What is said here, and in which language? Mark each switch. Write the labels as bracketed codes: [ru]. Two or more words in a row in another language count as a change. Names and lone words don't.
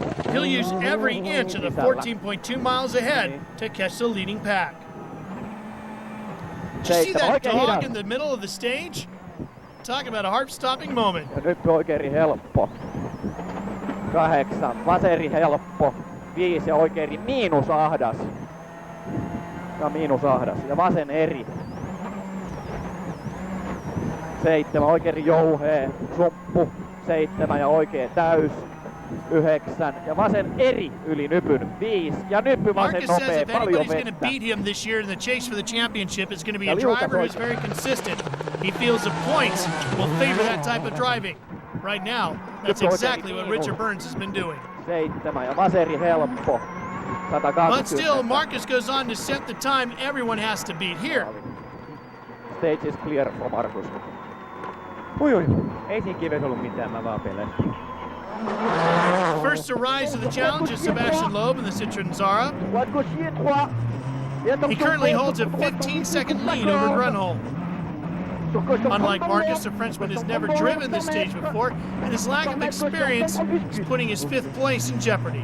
[en] He'll use every inch of the 14.2 miles ahead to catch the leading pack. Did you see that dog in the middle of the stage? Talk about a heart-stopping moment. [fi] Ja nyt oikein helppo. 8, vaseri helppo. 5 oikein miinusahdas. Ja miinusahdas. Ja vasen eri. 7 oikein jouhee. Sumppu. 7 ja oikein täys. 9 ja vasen eri yli nypyn. 5 ja nyppy vasen [en] Marcus [fi] nopea, [en] says if [fi] paljon [en] anybody's going to [fi] vettä. [en] beat him this year in the chase for the championship, it's going to be a driver who's very consistent. He feels the points will favor that type of driving. Right now, that's exactly what Richard Burns has been doing. [fi] 7 ja vaseri helppo. 120. [en] But still, Marcus goes on to set the time everyone has to beat here. Stage is clear for Marcus. [fi] Ui. Ei siinä kivessä ollut mitään, mä vaan pelasin. [en] First to rise to the challenge is Sebastian Loeb in the Citroen Zara. He currently holds a 15-second lead over Grunholm. Unlike Marcus, the Frenchman has never driven this stage before, and his lack of experience is putting his 5th place in jeopardy.